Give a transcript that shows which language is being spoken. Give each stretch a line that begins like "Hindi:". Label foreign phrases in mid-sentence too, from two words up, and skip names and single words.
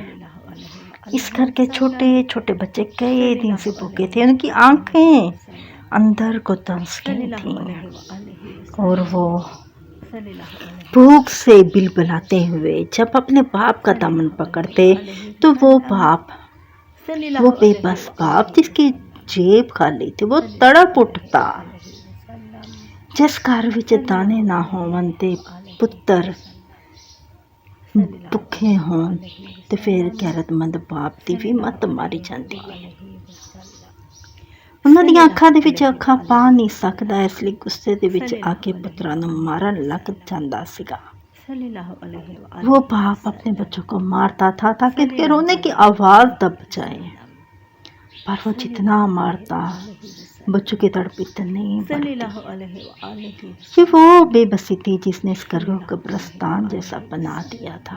Urdu: اس گھر کے چھوٹے چھوٹے بچے کئی دن سے بھوکے تھے، ان کی آنکھیں اندر کو دنس گئی تھیں اور وہ بھوک سے بلبلاتے ہوئے جب اپنے باپ کا دامن پکڑتے تو وہ بے بس باپ جس کی جیب خالی تھی وہ تڑپ اٹھتا۔
Punjabi: جس گھر وچ دانے نہ ہون تے پتر بھکھے ہون تے پھر غیرت مند باپ دی بھی مت ماری جاندی۔ انہاں دی اکھاں دے وچ اکھاں پا نہیں سکدا، اس لیے غصے دے وچ آ کے پتراں نوں مارن لگ جاندا سیگا۔
Urdu: وہ باپ اپنے بچوں کو مارتا تھا تاکہ ان کے رونے کی آواز دب جائے، پر وہ جتنا مارتا بچوں کی تڑپ اتنی بڑھتی۔ یہ وہ بے بسی تھی جس نے اس گھر کو قبرستان جیسا بنا دیا تھا۔